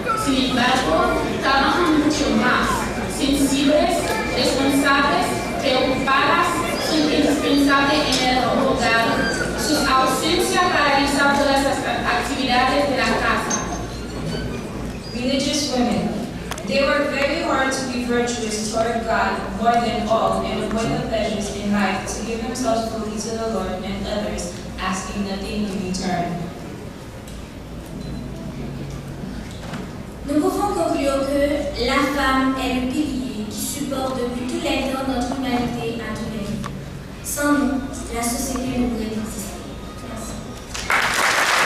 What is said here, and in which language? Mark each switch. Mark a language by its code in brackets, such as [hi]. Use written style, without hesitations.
[es] Sin embargo, trabajan mucho más. Sensibles, responsables, preocupadas, son indispensables en el hogar. Sus ausencias paralizan todas las actividades de la casa. [en] Religious women. They work very hard to be virtuous toward God more than all and avoid the pleasures in life to give themselves fully to the Lord and others, asking nothing in return. [fr] Nous pouvons conclure que la femme est le pilier qui supporte depuis tous les temps notre humanité à tous les niveaux. Sans nous, la société ne pourrait pas exister. Merci.